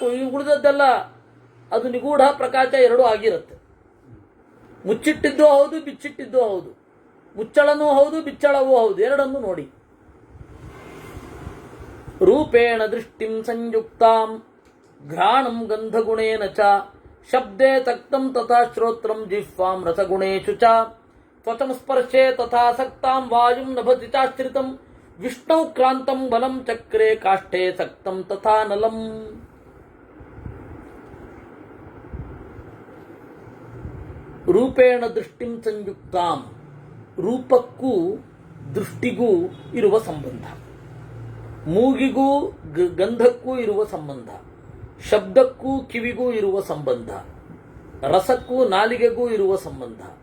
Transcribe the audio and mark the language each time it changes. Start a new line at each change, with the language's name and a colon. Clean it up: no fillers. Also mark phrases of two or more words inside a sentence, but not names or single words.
Kannada: ಈ ಉಳಿದದ್ದೆಲ್ಲ ಅದು ನಿಗೂಢ ಪ್ರಕಾಶ ಎರಡೂ ಆಗಿರುತ್ತೆ. ಮುಚ್ಚಿಟ್ಟಿದ್ದು ಹೌದು, ಬಿಚ್ಚಿಟ್ಟಿದ್ದು ಹೌದು. ಮುಚ್ಚಳನೂ ಹೌದು, ಬಿಚ್ಚಳವೂ ಹೌದು. ಎರಡನ್ನು ನೋಡಿ.
Sanskrit: ರೂಪೇಣ ದೃಷ್ಟಿಂ ಸಂಯುಕ್ತಾಂ ಘ್ರಾಣಂ ಗಂಧಗುಣೇನ ಚ ಶಬ್ದೇ ತಕ್ತಂ ತಥಾ ಶ್ರೋತ್ರಂ ಜಿಹ್ವಾಂ ರಸಗುಣೇಷು ಚ ತ್ವಚಂ ಸ್ಪರ್ಶೇ ತಥಾ ಸಕ್ತಾಂ ವಾಯುಂ ನಭತಿ ಚಾಶ್ರಿತಂ ವಿಷ್ಣು ಕ್ರಾಂತಂ ಬಲಂ ಚಕ್ರೆ ಕಾಷ್ಠೆ ಸಕ್ತಂ ತಥಾ ನಲಂ. ರೂಪೇಣ ದೃಷ್ಟಿಂ ಸಂಯುಕ್ತಾಂ,
Kannada: ರೂಪಕ್ಕೂ ದೃಷ್ಟಿಗೂ ಇರುವ ಸಂಬಂಧ, ಮೂಗಿಗೂ ಗಂಧಕ್ಕೂ ಇರುವ ಸಂಬಂಧ, ಶಬ್ದಕ್ಕೂ ಕಿವಿಗೂ ಇರುವ ಸಂಬಂಧ, ರಸಕ್ಕೂ ನಾಲಿಗೆಗೂ ಇರುವ ಸಂಬಂಧ.